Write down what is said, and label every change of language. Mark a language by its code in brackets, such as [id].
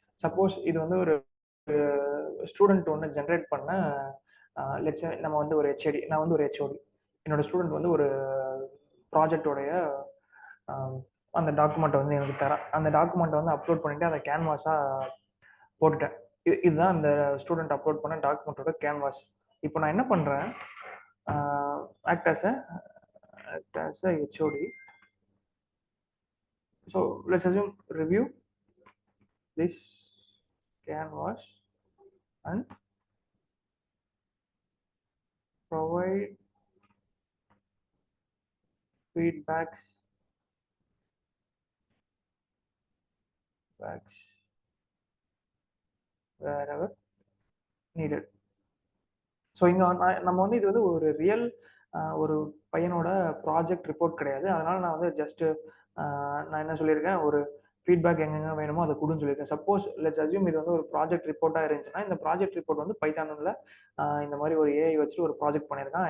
[ta] Suppose இது வந்து ஒரு ஸ்டூடெண்ட் ஒன்று ஜென்ரேட் பண்ண, லெட்ஸ் நம்ம வந்து ஒரு ஹெச்ஓடி, நான் வந்து ஒரு ஹெச்ஓடி, என்னோட ஸ்டூடெண்ட் வந்து ஒரு ப்ராஜெக்டோடைய அந்த டாக்குமெண்ட் வந்து எனக்கு தரேன். அந்த டாக்குமெண்ட்டை வந்து அப்லோட் பண்ணிட்டு அதை கேன்வாஸாக போட்டுட்டேன். இதுதான் இந்த ஸ்டூடெண்ட் அப்லோட் பண்ண டாக்குமெண்ட்டோட கேன்வாஸ். இப்போ நான் என்ன பண்ணுறேன், [en] Act as a HOD. So let's assume review this canvas and provide feedbacks wherever needed. [ta] So இங்கே நம்ம வந்து இது வந்து ஒரு ரியல் ஒரு பையனோட ப்ராஜெக்ட் ரிப்போர்ட் கிடையாது. அதனால நான் வந்து ஜஸ்ட் நான் என்ன சொல்லியிருக்கேன், ஒரு ஃபீட்பேக் எங்கெங்க வேணுமோ அதை கொடுன்னு சொல்லியிருக்கேன். சப்போஸ் லெட்ஸ் அஸ்யூம் இது வந்து ஒரு ப்ராஜெக்ட் ரிப்போர்ட்டாக இருந்துச்சுன்னா, இந்த ப்ராஜெக்ட் ரிப்போர்ட் வந்து பைத்தானில் இந்த மாதிரி ஒரு ஏஐ வச்சு ஒரு ப்ராஜெக்ட் பண்ணியிருக்கான்.